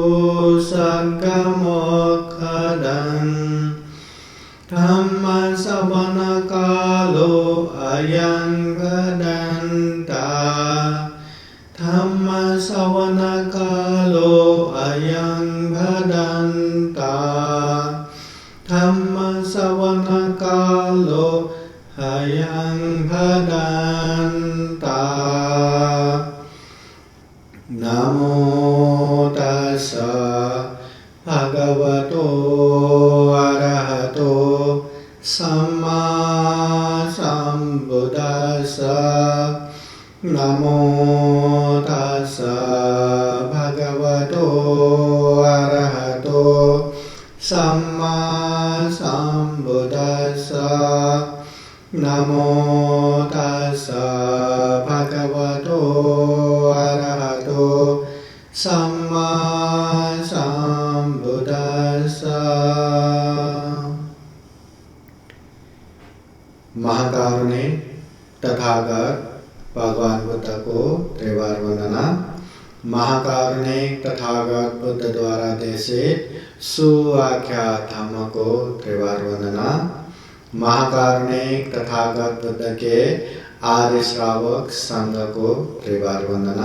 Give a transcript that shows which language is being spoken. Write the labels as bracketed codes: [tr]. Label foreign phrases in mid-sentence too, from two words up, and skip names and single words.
[pi] सद्गमोक्षदम् धम्मश्रवणकालो अयं भदन्तः धम्मश्रवणकालो अयं भदन्तः धम्मश्रवणकालो अयं भदन्तः। नमो तस्सः भगवतो अरहतो सम्मा सम्बुद्दस्सः। नमो तस्सः भगवतो अरहतो सम्मा सम्बुद्दस्सः। नमो तस्सः भगवतो अरहतो सम्मा सम्बुद्दस्सः। [hi] महाकारुणिक तथागत भगवान बुद्ध को त्रिवार वंदना। महाकारुणिक तथागत बुद्ध द्वारा देशित सुआख्यात धम्म को त्रिवार वंदना। महाकारुणिक तथागत बुद्ध के आर्य श्रावक संघ को त्रिवार वंदना।